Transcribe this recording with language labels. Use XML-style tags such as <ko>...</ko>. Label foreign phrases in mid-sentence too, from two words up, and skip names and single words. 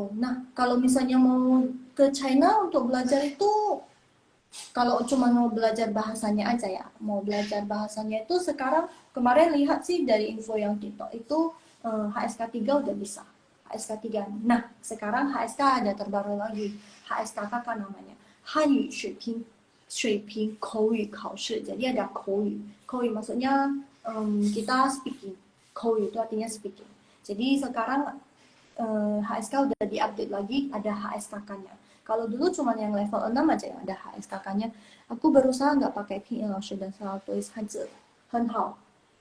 <id>Nah, kalau misalnya mau ke China untuk belajar itu kalau cuma mau belajar bahasanya aja ya, mau belajar bahasanya itu sekarang kemarin lihat sih dari info yang TikTok itu HSK 3 udah bisa. HSK 3. Nah, sekarang HSK ada terbaru lagi. HSK kakak namanya.</id> <zh>汉语水平口语考试.</zh> <id>Jadi ada 口语. 口语 maksudnya kita speaking. 口语itu artinya speaking. Jadi sekarang HSK udah diupdate lagi, ada HSKK-nya. Kalau dulu cuma yang level 6 aja yang ada HSKK-nya. Aku berusaha nggak pakai PL dan selalu tulis Hanzi,</id> <zh>很好.</zh>